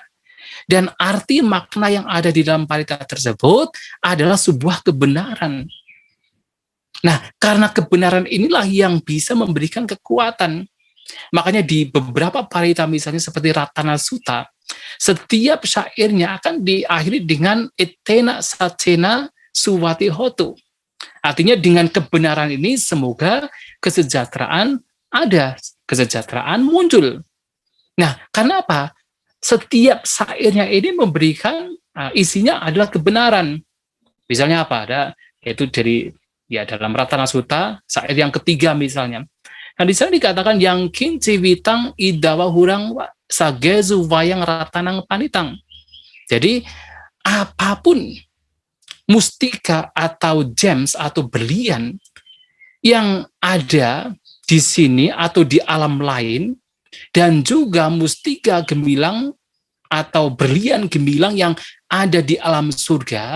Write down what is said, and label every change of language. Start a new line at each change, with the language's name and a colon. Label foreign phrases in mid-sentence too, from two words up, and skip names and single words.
Indonesian: Dan arti makna yang ada di dalam parita tersebut adalah sebuah kebenaran. Nah, karena kebenaran inilah yang bisa memberikan kekuatan. Makanya di beberapa parita misalnya seperti Ratana Sutta, setiap syairnya akan diakhiri dengan
Pali: etena sacena suwati hotu.
Indonesian: Artinya dengan kebenaran ini semoga kesejahteraan ada, kesejahteraan muncul. Nah, karena apa? Setiap syairnya ini memberikan isinya adalah kebenaran. Misalnya apa? Ada yaitu dari dalam Ratana Sutta, syair yang ketiga misalnya. Nah, di sana dikatakan yang
Pali: kinci witang idawa hurang sagezu wayang ratanang panitang.
Indonesian: Jadi apapun mustika atau gems atau berlian yang ada di sini atau di alam lain, dan juga mustika gemilang atau berlian gemilang yang ada di alam surga.